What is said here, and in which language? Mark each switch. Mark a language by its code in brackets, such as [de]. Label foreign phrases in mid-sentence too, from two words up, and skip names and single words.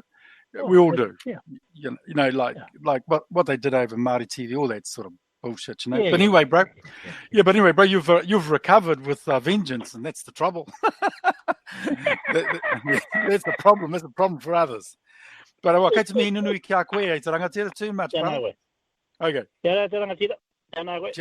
[en] We all do. Yeah. Like what they did over Māori TV, all that sort of bullshit, you know. But anyway, bro. Yeah, but anyway, bro, you've recovered with vengeance, and that's the trouble. That's the problem. That's the problem for others. [mi] But kei te mihi nunui ki a koe, te rangatira [en] too much, brother. Okay. [mi] Te rangatira. Tēnā koe.